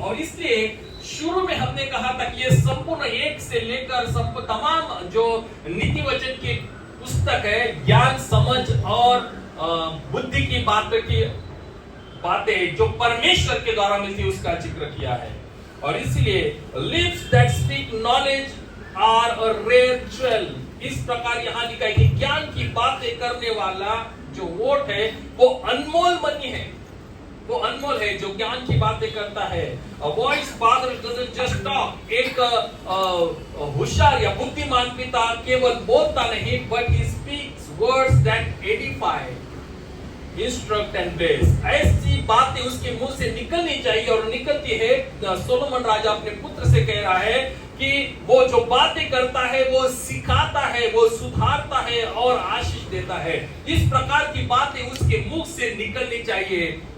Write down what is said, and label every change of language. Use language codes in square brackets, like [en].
[hi] और इसलिए शुरू में हमने कहा था कि ये संपूर्ण एक से लेकर तमाम जो नीति वचन की पुस्तक है, ज्ञान, समझ और बुद्धि की बातें जो परमेश्वर के द्वारा मिलती है उसका जिक्र किया है. और इसलिए [en] Lips that speak knowledge are a rare jewel. [hi] इस प्रकार यहाँ लिखा है कि ज्ञान की बातें करने वाला जो वोट है वो अनमोल मनी है, वो अनमोल है जो ज्ञान की बातें करता है. [en] A wise father doesn't just talk. [hi] एक होशियार या बुद्धिमान पिता केवल बोलता नहीं, [en] but he speaks words that edify, instruct and bless. [hi] ऐसी बातें उसके मुंह से निकलनी चाहिए और निकलती है. सोलोमन राजा अपने पुत्र से कह रहा है कि वो जो बातें करता है वो सिखाता है, वो सुधारता है और आशीष देता है. इस प्रकार की बातें उसके मुख से निकलनी चाहिए.